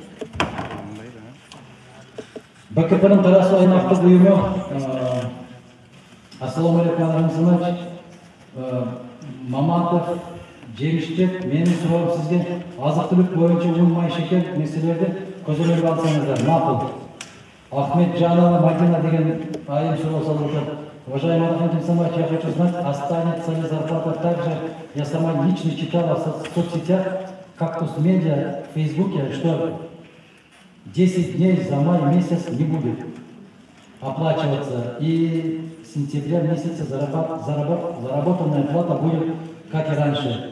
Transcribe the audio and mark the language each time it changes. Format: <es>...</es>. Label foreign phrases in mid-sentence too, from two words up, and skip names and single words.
<ky>БКПнын Карасуу аймактык уюму, ассаламу алейкум Рамзанович, Маматов, Жемишчек, менин суроом сизге азык-түлүк боюнча un, май, шекер нерселерди көзөмөлгө алсаңыздар, макул. Ахмед Жанова Мадина деген айым суроо салып атат.</ky> <ru>Уважаемый Александр Самаевич, я хочу знать, останется ли зарплата также. Я сама лично читала в соцсетях, Кактус Медиа, в Фейсбуке, что 10 дней за май месяц не будет оплачиваться. И с сентября месяца заработанная плата будет как и раньше.</ru>